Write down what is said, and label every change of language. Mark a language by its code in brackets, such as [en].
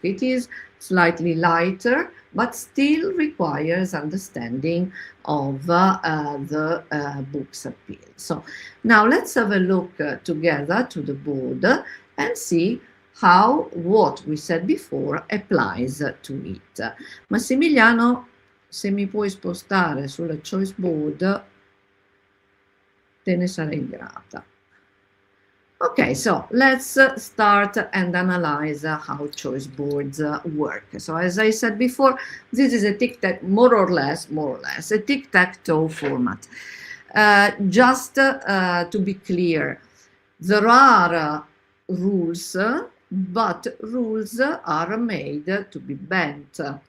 [en] It is slightly lighter, but still requires understanding of the book's appeal. So now let's have a look together to the board and see how what we said before applies to it. [it] Massimiliano, se mi puoi spostare sulla choice board, te ne sarei grata. [en] Okay, so let's start and analyze how choice boards work. So as I said before, this is a tic-tac, more or less, a tic-tac-toe format. Just to be clear, there are rules, but rules are made to be bent.